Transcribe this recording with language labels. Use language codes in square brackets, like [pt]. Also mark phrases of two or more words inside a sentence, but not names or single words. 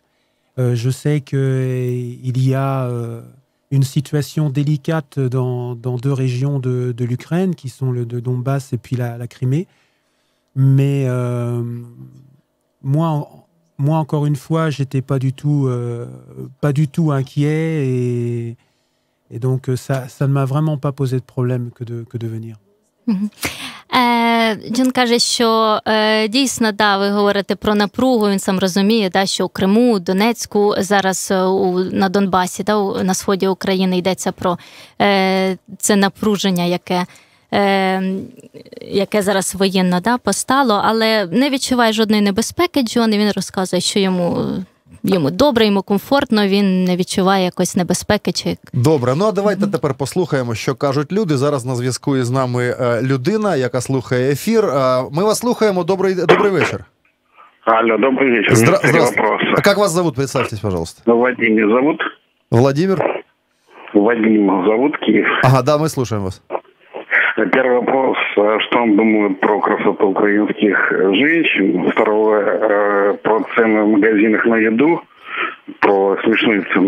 [fr] Je sais qu'il y a une situation délicate dans deux régions de l'Ukraine, qui sont le Donbass et puis la Crimée. Mais moi, moi, encore une fois, j'étais pas du tout inquiet et donc ça ne m'a vraiment pas posé de problème que de venir. [uk] Джон каже, що дійсно, ви говорите про напругу, він сам розуміє, що у Криму, у Донецьку, зараз на Донбасі, на сході України йдеться про це напруження, яке зараз воєнно постало, але не відчуває жодної небезпеки Джон, і він розказує, що йому добре, йому комфортно, він не відчуває якоїсь небезпеки. Добре, а давайте тепер послухаємо, що кажуть люди. Зараз на зв'язку із нами людина, яка слухає ефір. Ми вас слухаємо. Добрий вечір. [ru] Алло, добрый вечер. Здравствуйте. А как вас зовут? Представьтесь, пожалуйста. Владимир зовут. Владимир? Вадим зовут, Киев. Ага, да, мы слушаем вас. Первый вопрос, что он думает про красоту украинских женщин. Второе, про цены в магазинах на еду, про смешные цены.